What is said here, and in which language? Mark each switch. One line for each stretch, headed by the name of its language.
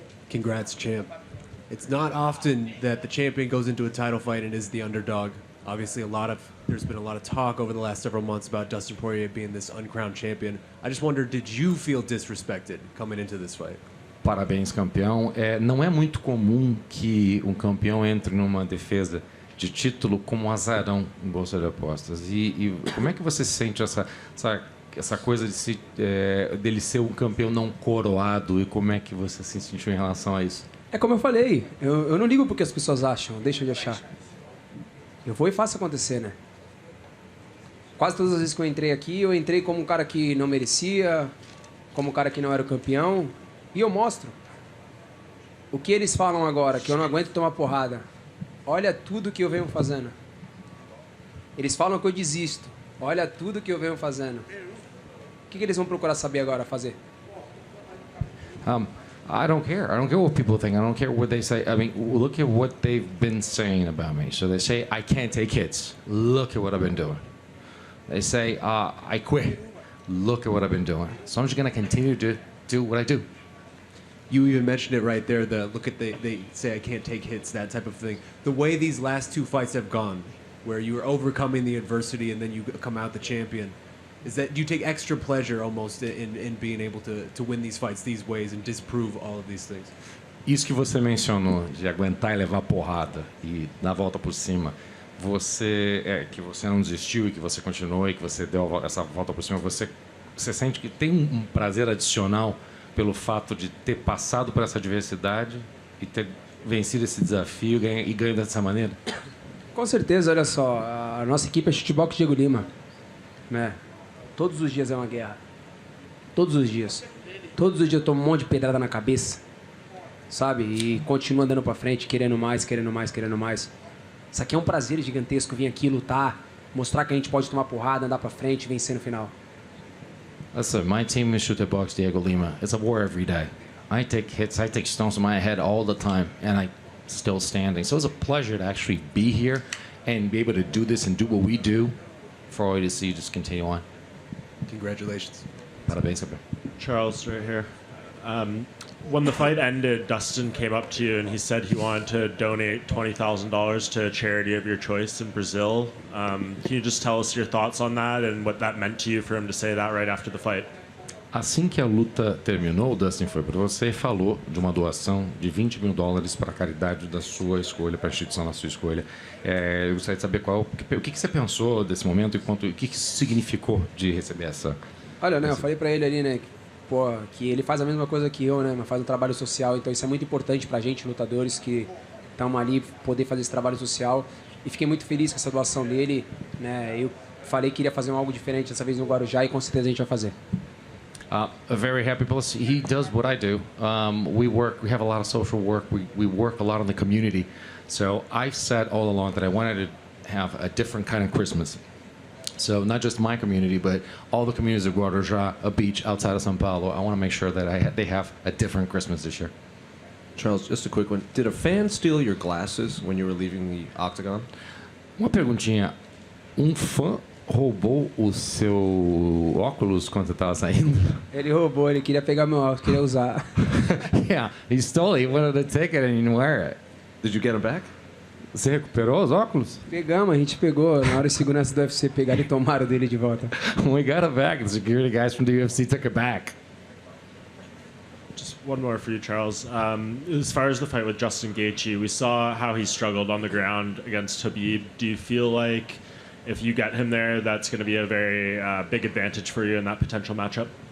English: Congrats, champ. It's not often that the champion goes into a title fight and is the underdog. Obviously, there's been a lot of talk over the last several months about Dustin Poirier being this uncrowned champion. I just wonder, did you feel disrespected coming into this fight?
Portuguese: Parabéns, campeão. Não é muito comum que um campeão entre numa defesa de título como azarão em bolsa de apostas. E como é que você sente essa essa coisa dele ser um campeão não coroado, e como é que você se sentiu em relação a isso? É como eu falei, eu não ligo porque as pessoas acham, deixa de achar. Eu vou e faço acontecer, né? Quase todas as vezes que eu entrei aqui, eu entrei como um cara que não merecia, como um cara que não era o campeão, e eu mostro. O que eles falam agora, que eu não aguento tomar porrada, olha tudo que eu venho fazendo. Eles falam que eu desisto, olha tudo que eu venho fazendo. O que eles vão procurar saber agora, fazer?
English: I don't care. I don't care what people think. I don't care what they say. I mean, look at what they've been saying about me. So they say, I can't take hits. Look at what I've been doing. They say, I quit. Look at what I've been doing. So I'm just going to continue to do what I do. You even mentioned it right there, they say I can't take hits, that type of thing. The way these last 2 fights have gone, where you are overcoming the adversity and then you come out the champion, is that you take extra pleasure almost in being able to win these fights these ways and disprove all of these things.
Portuguese: Isso que você mencionou, de aguentar e levar porrada e dar a volta por cima, que você não desistiu e que você continuou e que você deu essa volta por cima, você sente que tem um prazer adicional pelo fato de ter passado por essa adversidade e ter vencido esse desafio e ganho dessa maneira? Com certeza, olha só, a nossa equipe é chutebox Diego Lima, né? Todos os dias é uma guerra. Todos os dias. Todos os dias eu tomo um monte de pedrada na cabeça, sabe? E continuo andando pra frente, querendo mais, querendo mais, querendo mais. Isso aqui é um prazer gigantesco, vir aqui lutar, mostrar que a gente pode tomar porrada, andar pra frente, vencer no final.
English: Listen, my team is chutebox Diego Lima. It's a war every day. I take hits, I take stones to my head all the time, and I still standing. So it's a pleasure to actually be here and be able to do this and do what we do for all you to see just continue on. Congratulations.
Portuguese: Parabéns, campeão.
English: Charles, right here. When the fight ended, Dustin came up to you and he said he wanted to donate $20,000 to a charity of your choice in Brazil. Can you just tell us your thoughts on that and what that meant to you for him to say that right after the fight?
Portuguese: Assim que a luta terminou, o Dustin foi para você e falou de uma doação de $20 mil para a caridade da sua escolha, para a instituição da sua escolha. Eu gostaria de saber o que você pensou desse momento e o que isso significou de receber essa... Olha, né, eu falei pra ele ali, né, que ele faz a mesma coisa que eu, né, mas faz um trabalho social, então isso é muito importante pra gente, lutadores, que estamos ali, poder fazer esse trabalho social. E fiquei muito feliz com essa doação dele, né, eu falei que iria fazer algo diferente dessa vez no Guarujá e com certeza a gente vai fazer.
English: Very happy. Plus, he does what I do. We have a lot of social work. We work a lot in the community. So I've said all along that I wanted to have a different kind of Christmas. So not just my community, but all the communities of Guarujá, a beach outside of São Paulo. I want to make sure that they have a different Christmas this year. Charles, just a quick one. Did a fan steal your glasses when you were leaving the octagon?
Portuguese: Uma perguntinha. Um fã roubou o seu óculos quando você estava saindo? Ele roubou, ele queria pegar meu óculos, queria usar.
English: Yeah, he stole it. He wanted to take it and he didn't wear it. Did you get them back?
Portuguese: Você recuperou os óculos? Pegamos, a gente pegou. Na hora os seguranças do UFC pegaram e tomaram dele de volta.
English: We got it back. The security guys from the UFC took it back. Just one more for you, Charles. As far as the fight with Justin Gaethje, we saw how he struggled on the ground against Khabib. Do you feel like if you get him there, that's going to be a very big advantage for you in that potential matchup?